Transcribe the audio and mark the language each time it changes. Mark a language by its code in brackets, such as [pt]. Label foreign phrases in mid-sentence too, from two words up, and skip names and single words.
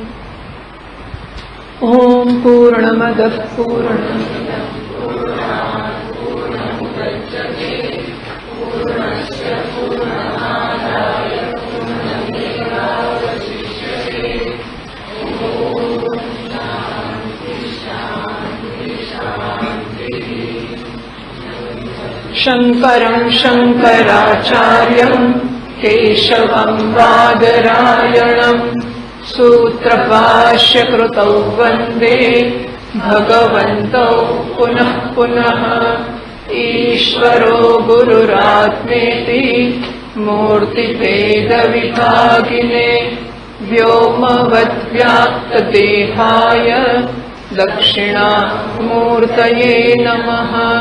[sa] ओम पूर्णमद पूर्णमिदं पूर्णात पूर्णमुदच्यते पूर्णस्य पूर्णमादाय पूर्णमेवावशिष्यते. ओम शांति शांति शांतिः. शंकरं शंकराचार्यं केशवं बादरायणं सूत्रभाष्यकृतौ वन्दे भगवन्तौ पुनः पुनः. ईश्वरो गुरुरात्मेति मूर्तिभेदविभागिने व्योमवद्व्याप्तदेहाय दक्षिणामूर्तये नमः.